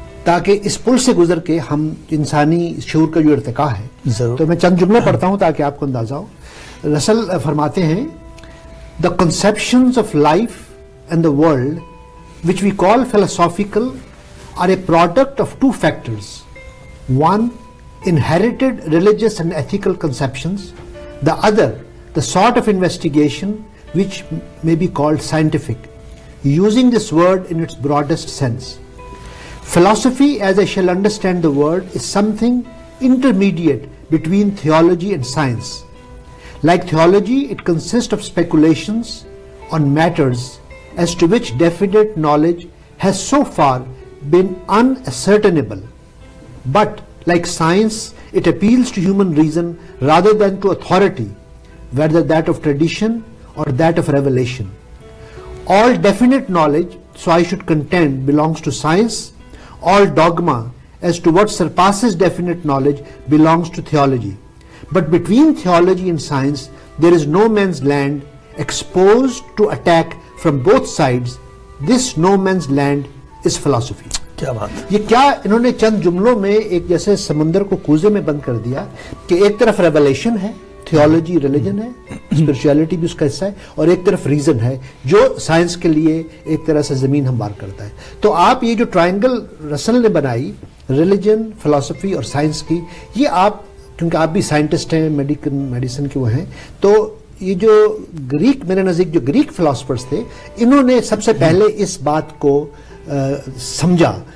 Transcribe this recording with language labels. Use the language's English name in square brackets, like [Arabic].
[Urdu] تاکہ اس پل سے گزر کے ہم انسانی شعور کا جو ارتقاء ہے، تو میں چند جملے پڑھتا ہوں تاکہ آپ کو اندازہ ہو۔ رسل فرماتے ہیں، [English] The conceptions of life and the world which we call philosophical are a product of 2 factors. One, inherited religious and ethical conceptions. The other, the sort of investigation which may be called scientific, using this word in its broadest sense. Philosophy, as I shall understand the word, is something intermediate between theology and science. Like theology, it consists of speculations on matters as to which definite knowledge has so far been unascertainable. But like science, it appeals to human reason rather than to authority, whether that of tradition or that of revelation. All definite knowledge, so I should contend, belongs to science. All dogma as to what surpasses definite knowledge belongs to theology. But between theology and science, there is no man's land, exposed to attack from both sides. This no man's land is philosophy. [Urdu] کیا بات! یہ کیا انہوں نے چند جملوں میں ایک جیسے سمندر کو کوزے میں بند کر دیا کہ ایک طرف ریولیشن ہے، تھیولوجی ریلیجن ہے، اسپرچویلٹی بھی اس کا حصہ ہے، اور ایک طرف ریزن ہے جو سائنس کے لیے ایک طرح سے زمین ہموار کرتا ہے۔ تو آپ یہ جو ٹرائنگل رسل نے بنائی، ریلیجن، فلسفی اور سائنس کی، یہ آپ کیونکہ آپ بھی سائنٹسٹ ہیں، میڈیسن کے وہ ہیں، تو یہ جو گریک، میرے نزدیک جو گریک فلاسفرز تھے، انہوں نے سب سے پہلے اس بات کو سمجھا